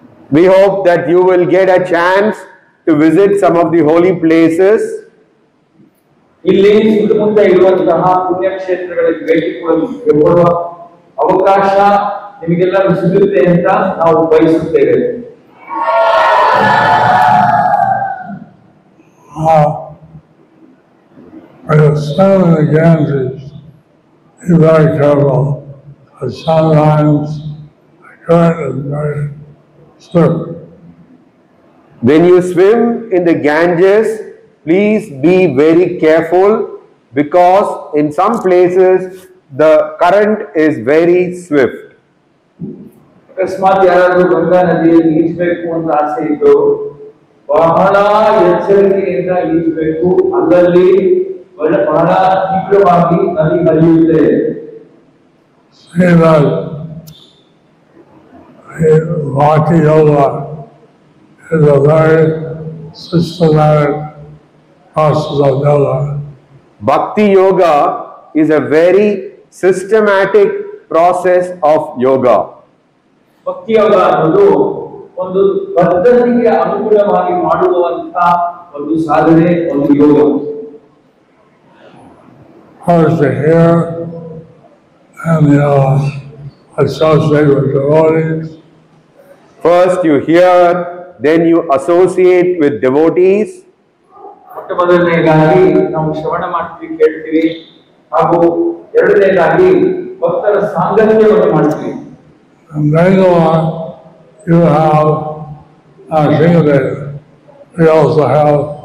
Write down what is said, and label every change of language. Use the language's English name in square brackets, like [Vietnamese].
[English] We hope that you will get a chance to visit some of the holy places. [Kannada] ಇಲ್ಲಿ ಸುತ್ತಮುತ್ತ ಇರುವಂತಹ ಪುಣ್ಯಕ್ಷೇತ್ರಗಳಿಗೆ ಭೇಟಿ ಕೊಡುವ ಅವಕಾಶ ನಿಮಗೆಲ್ಲರೂ ಸಿಗುತ್ತೆ ಅಂತ ನಾವು ಬಯಸುತ್ತೇವೆ. [English] When you swim in the Ganges, be very careful, because sometimes the current is very swift. When you swim in the Ganges, please be very careful because in some places the current is very swift. [Kannada] ಅಕಸ್ಮಾತ್ ಯಾರಾದ್ರೂ ಗಂಗಾ ನದಿಯಲ್ಲಿ ಈಜಬೇಕು ಅಂತ ಆಸೆ ಇದ್ದು ಬಹಳ ಎಚ್ಚರಿಕೆಯಿಂದ ಈಜಬೇಕು. ಅಲ್ಲಲ್ಲಿ ಬಹಳ ತೀವ್ರವಾಗಿ ನದಿ ಹರಿಯುತ್ತೆ. [English] See that Bhakti Yoga is a very systematic process of yoga. Bhakti Yoga is a very systematic process of yoga. [Kannada] ಭಕ್ತಿ ಯೋಗ ಅನ್ನೋದು ಒಂದು ಪದ್ಧತಿಗೆ ಅನುಗುಣವಾಗಿ ಮಾಡುವಂತಹ ಒಂದು ಸಾಧನೆ, ಒಂದು ಯೋಗ. [English] First you hear and you associate with devotees. First you hear, then you associate with devotees. [Kannada] ಮೊಟ್ಟ ಮೊದಲನೇದಾಗಿ ನಾವು ಶ್ರವಣ ಮಾಡ್ತೀವಿ, ಕೇಳ್ತೀವಿ, ಹಾಗೂ ಎರಡನೇದಾಗಿ ಭಕ್ತರ ಸಾಂಗತ್ಯವನ್ನು ಮಾಡ್ತೀವಿ. [English] And later on, you have Shingadeva. We also have